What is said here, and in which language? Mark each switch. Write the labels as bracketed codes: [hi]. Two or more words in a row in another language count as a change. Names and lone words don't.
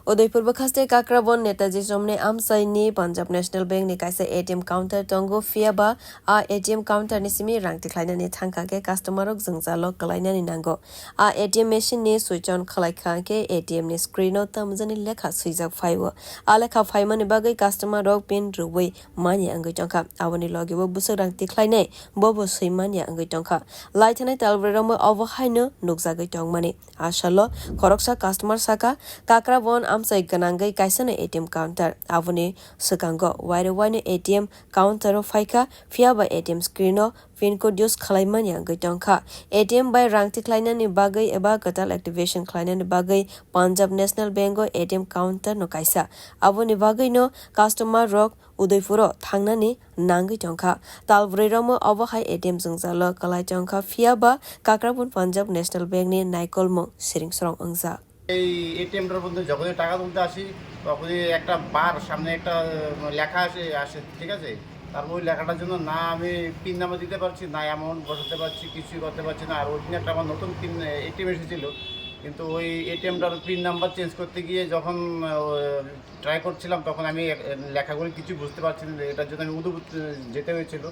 [trp] उदयपुर बखास्ते काक्राबन नेताजी समने आमसाइनि पंजाब नेशनल बैंक नि काइसे [en] ATM counter [trp] टंगो फियाबा आ एटीएम काउंटर नि सिमी रां tikhlaina thangkake customer ok jengzalo kalaina ni nango a [en] ATM machine [trp] ni [en] switch on [trp] khalaikhanke ATM ni screen o tamjani lekha suijak phaiwo a lekha phaimani bagai customer ok pin rumwi maiya ungwi tongkha aboni logibo busuk rang tikhlainai bobo suimania ungwi tongkha laithanai talbramo obohaino nukjagui tongmani asalo khoroksa customer saka Kakraban amsai ganangai kaisana [en] ATM counter [trp] aboni sekango waire [en] ATM counter [trp] o phaika fiaba [en] ATM screen [trp] o [en] pin code use [trp] khalaimani angoi tongkha ATM by rang tikhlaina ni bagai eba katal activation khlaina ni bagai Punjab National Bank o [en] ATM counter [trp] no kaisa aboni bagai no customer rok Udaipuro thangnani nangai tongkha talbroi ramo obohai ATM jengzalo kalai tongkha fiaba Kakraban Punjab National Bank ni naikolmo siringsrong ungjak [bn] এই এটিএমটার মধ্যে যখনই টাকা তুলতে আসি তখনই একটা বার সামনে একটা লেখা আসে ঠিক আছে। তারপর ওই লেখাটার জন্য না আমি [en] pin number [bn] দিতে পারছি না অ্যামাউন্ট বসাতে পারছি কিছুই করতে পারছি না। আর ওই দিন একটা আমার নতুন পিন এটিএম এসেছিলো কিন্তু ওই এটিএমটার [en] pin number change [bn] করতে গিয়ে যখন ট্রাই করছিলাম তখন আমি লেখাগুলি কিছু বুঝতে পারছি না, এটার জন্য আমি উদু যেতে হয়েছিল।